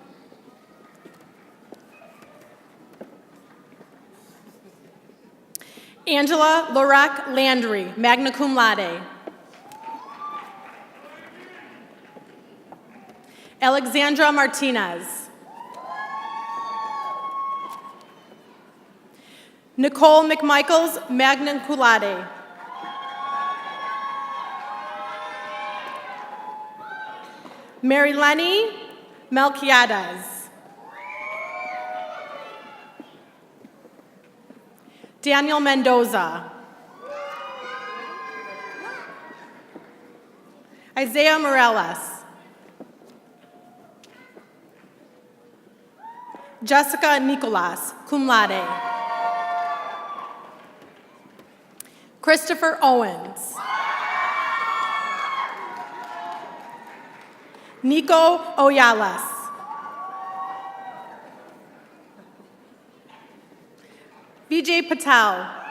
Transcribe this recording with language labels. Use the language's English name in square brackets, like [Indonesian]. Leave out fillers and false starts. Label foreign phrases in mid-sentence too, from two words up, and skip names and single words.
[English] Angela Lorek Landry, [Latin] magna cum laude. [English] Alexandra Martinez. Nicole McMichaels, [Latin] magna cum laude. [English] Mary Lenny Melquiades. Daniel Mendoza. Isaiah Morales. Jessica Nicolas, [Latin] cum laude. [English] Christopher Owens. Nico Oyales. Vijay Patel.